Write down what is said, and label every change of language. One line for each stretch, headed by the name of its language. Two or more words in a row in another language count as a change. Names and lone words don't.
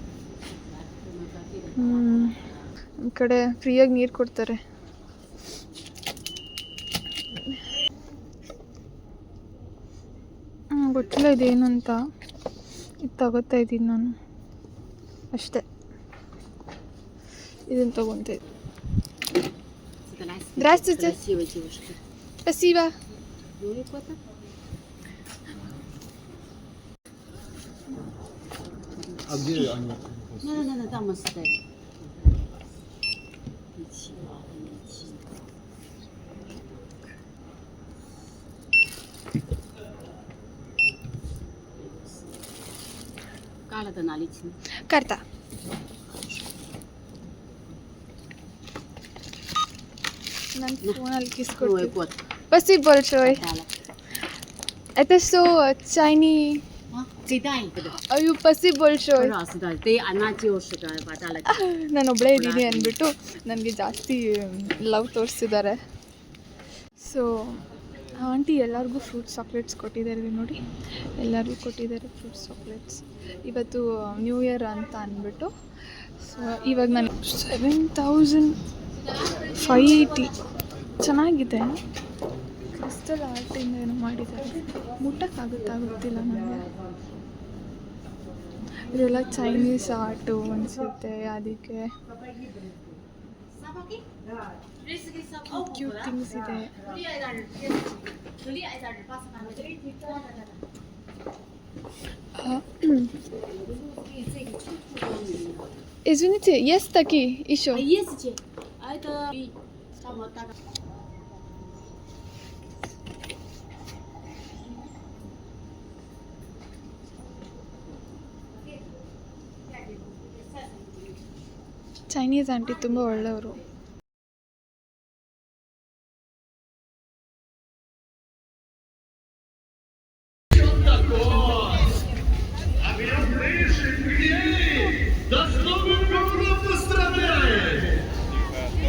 Kannada: ನಮ್ಮ ಕಡೆ ಫ್ರೀಯಾಗಿ ನೀರು ಕೊಡ್ತಾರೆ. ಗೊತ್ತಿಲ್ಲ ಇದೇನು ಅಂತ. ಇದು ತಗೋತಾ ಇದ್ದೀನಿ ನಾನು ಅಷ್ಟೇ. ಇದನ್ನು ತಗೊತಾ ಇದ್ದೀನಿ.
Russian: Здравствуйте. Спасибо. А где они? Ну, там оставь. Карта наличная. Карта.
Kannada: ನನ್ನ ಫೋನಲ್ಲಿ ಕಿಸ್ಕೊಡ್ತೀನಿ.
Russian: Спасибо большое. Это что, чайни? ಅಯ್ಯೋ, спасибо большое.
Kannada: ನಾನು ಒಬ್ಬಳೇ ಇದ್ದೀನಿ ಅಂದ್ಬಿಟ್ಟು ನನಗೆ ಜಾಸ್ತಿ ಲವ್ ತೋರಿಸಿದ್ದಾರೆ.
English: so aunty
Kannada: ಎಲ್ಲರಿಗೂ
English: fruits chocolates
Kannada: ಕೊಟ್ಟಿದ್ದಾರೆ ನೋಡಿ. ಎಲ್ಲರಿಗೂ ಕೊಟ್ಟಿದ್ದಾರೆ
English: fruits chocolates.
Kannada: ಇವತ್ತು
English: new year
Kannada: ಅಂತ ಅಂದ್ಬಿಟ್ಟು. ಸೊ ಇವಾಗ ನಾನು 7580 ಚೆನ್ನಾಗಿದೆ.
English: crystal art
Kannada: ಏನೋ ಮಾಡಿದ್ದಾರೆ. ಮುಟ್ಟಕ್ಕಾಗುತ್ತಾ ಗೊತ್ತಿಲ್ಲ ನನಗೆ. ಇದೆಲ್ಲ
English: Chinese art
Kannada: ಅನಿಸುತ್ತೆ. ಅದಕ್ಕೆ
English: cute things
Kannada: ಇದೆ.
Russian: Извините, есть такие еще? Есть. А это вот так.
English: Chinese aunty
Kannada: ತುಂಬ ಒಳ್ಳೆಯವರು.
Russian: Ты